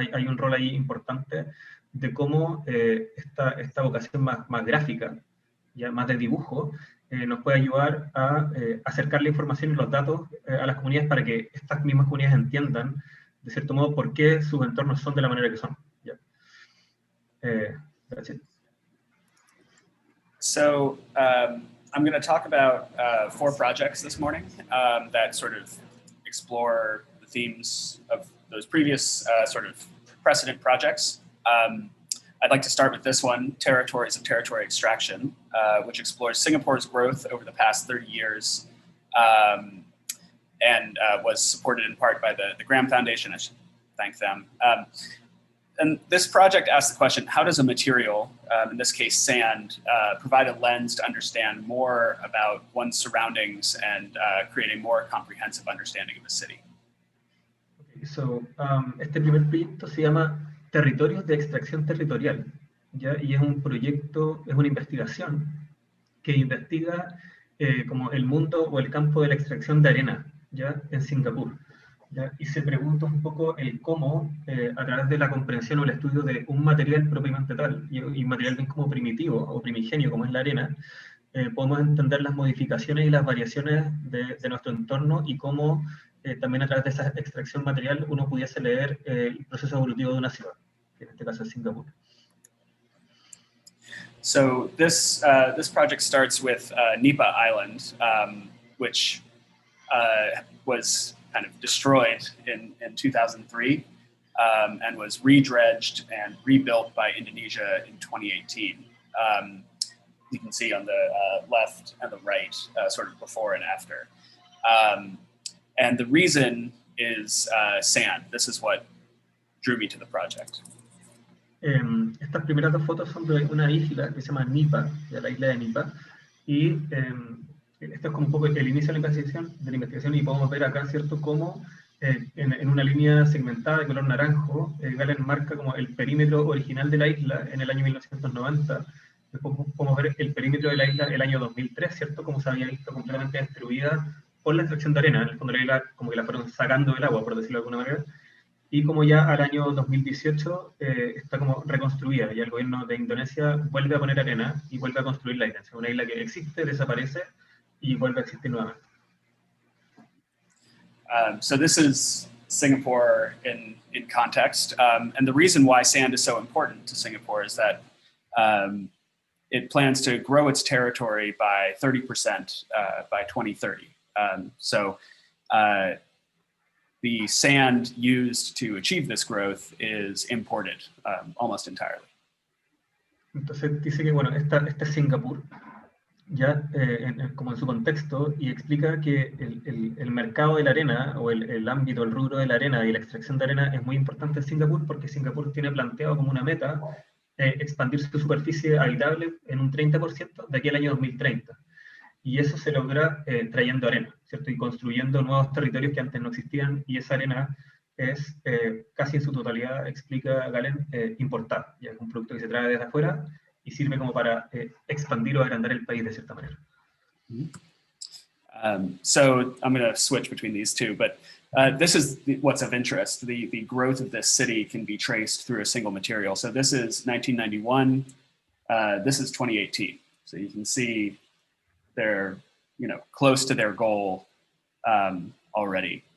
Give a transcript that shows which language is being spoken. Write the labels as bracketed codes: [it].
[es] Hay un rol ahí importante de cómo esta vocación más gráfica, ya más de dibujo, nos puede ayudar a acercar la información y los datos a las comunidades para que estas mismas comunidades entiendan, de cierto modo, por qué sus entornos son de la manera que son. [en] Yeah. That's it. So I'm going to talk about 4 projects this morning that sort of explore the themes of those previous sort of precedent projects. I'd like to start with this one, Territories of Territory Extraction, which explores Singapore's growth over the past 30 years and was supported in part by the Graham Foundation. I should thank them. and this project asks the question, how does a material, in this case sand, provide a lens to understand more about one's surroundings and create a more comprehensive understanding of a city? Okay, so, [es] este primer proyecto se llama Territorios de Extracción Territorial, ¿ya? Y es un proyecto, es una investigación que investiga como el mundo o el campo de la extracción de arena, ¿ya? En Singapur. ¿Ya? Y se pregunta un poco el cómo, a través de la comprensión o el estudio de un material propiamente tal, y un material bien como primitivo o primigenio como es la arena, podemos entender las modificaciones y las variaciones de nuestro entorno y cómo también a través de esa extracción material uno pudiese leer el proceso evolutivo de una ciudad, que en este caso es Singapur. [en] So this project starts with Nipa Island, which was kind of destroyed in 2003 and was redredged and rebuilt by Indonesia in 2018. You can see on the left and the right, sort of before and after. And the reason is sand. This is what drew me to the project. [es] Estas primeras dos fotos son de una isla que se llama Nipa, de la isla de Nipa, y esto es como un poco el inicio de la investigación, y podemos ver acá, ¿cierto?, cómo en una línea segmentada de color naranjo, Galen marca como el perímetro original de la isla en el año 1990. Después podemos ver el perímetro de la isla el año 2003, ¿cierto?, como se había visto completamente destruida por la extracción de arena. En el fondo de la isla como que la fueron sacando del agua, por decirlo de alguna manera. Y como ya al año 2018 está como reconstruida, y el gobierno de Indonesia vuelve a poner arena y vuelve a construir la isla. Es una isla que existe, desaparece y vuelve a existir nuevamente. [en] So this is Singapore in context. And the reason why sand is so important to Singapore is that it plans to grow its territory by 30% by 2030. So the sand used to achieve this growth is imported almost entirely. [es] Entonces dice que, bueno, este es Singapur, ya como en su contexto, y explica que el mercado de la arena, o el ámbito, el rubro de la arena y la extracción de arena es muy importante en Singapur, porque Singapur tiene planteado como una meta expandir su superficie habitable en un 30% de aquí al año 2030. Y eso se logra trayendo arena, ¿cierto? Y construyendo nuevos territorios que antes no existían, y esa arena es casi en su totalidad, explica Galen, importada. Ya es un producto que se trae desde afuera y sirve como para expandir o agrandar el país de cierta manera. [en] So I'm going to switch between these two, but this is what's of interest. The growth of this city can be traced through a single material. So this is 1991. This is 2018. So you can see they're, close to their goal already.